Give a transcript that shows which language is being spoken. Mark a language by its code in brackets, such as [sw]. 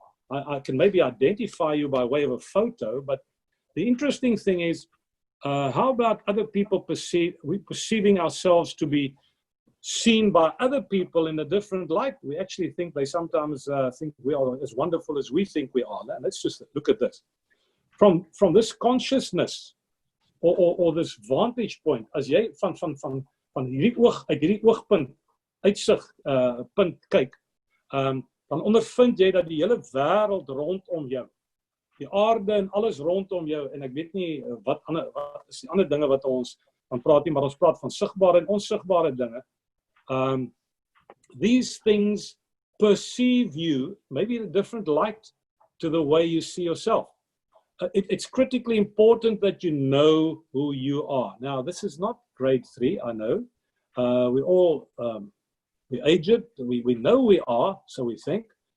[en] I can maybe identify you by way of a photo, but the interesting thing is, how about other people perceiving ourselves to be seen by other people in a different light? We actually think they sometimes think we are as wonderful as we think we are. Now, let's just look at this. From this consciousness or this vantage point, [af] as jy van hierdie oog uit hierdie oogpunt uitsig punt kyk, dan ondervind jy dat die hele wêreld rondom jou, die aarde en alles rondom jou, en ek weet nie wat is die ander dinge wat ons dan praat nie, maar ons praat van sigbare en onsigbare dinge. [en] These things perceive you maybe in a different light to the way you see yourself. It's critically important that you know who you are. Now, this is not grade 3, I know. We all, we're aged, we know we are, so we think.